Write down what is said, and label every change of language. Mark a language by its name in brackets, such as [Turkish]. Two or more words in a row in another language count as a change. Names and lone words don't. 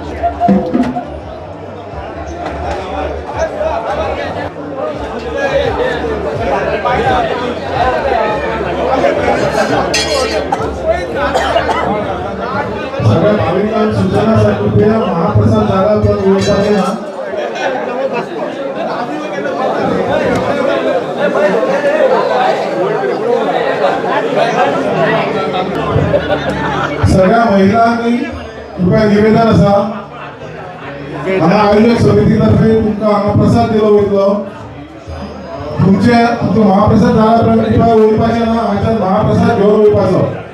[Marathi] सगळ्या भाविकांना सूचनासाठी महाप्रसाद झाला पण सगळ्या [Konkani] महिलांनी कृपया निवेदन असा हांगा आयोजक समितीतर्फे तुमकां हांगा प्रसाद दिलो वयतलो तुमचे तो महाप्रसाद जाला उपरांत कृपया वयपाचें ना हांगाच्यान महाप्रसाद घेवन वयपाचो.